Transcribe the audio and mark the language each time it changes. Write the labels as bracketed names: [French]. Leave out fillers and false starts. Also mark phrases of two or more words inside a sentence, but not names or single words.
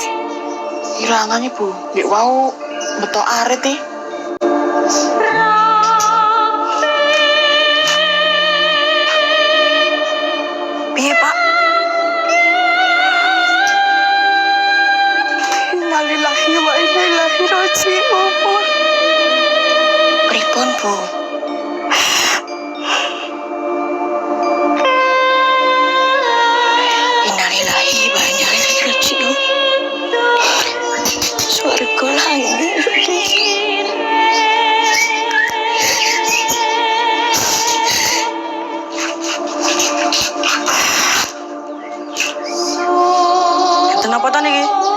[Javanese] Ilangane, Bu. Nek wau beto arit iki. Piye, Pak? [Arabic] إنا لله وإنا إليه راجعون. [Javanese] Pripun, Bu? [Arabic] إنا لله وإنا إليه راجعون. [Javanese] Swarga langit. Enten apa ta niki?